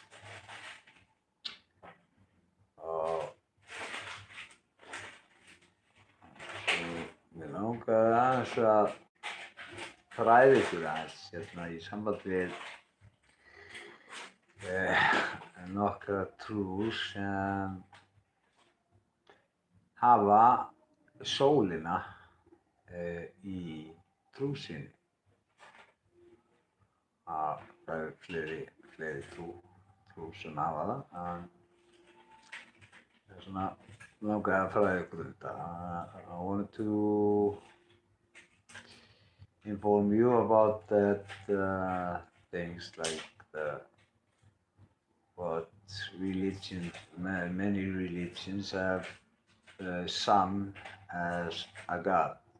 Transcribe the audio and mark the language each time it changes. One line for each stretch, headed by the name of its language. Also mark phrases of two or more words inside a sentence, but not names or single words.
Icelandic: Og mig langaði aðeins að fræða ykkur aðeins hérna í samband við nokkra trúr sem hafa sólina í trú sinni. Það eru fleiri trú sem hafa það. Það er svona langaði að fræða ykkur þetta.
English: I wanted to inform you about that things like what religion, many religions have sun as a god,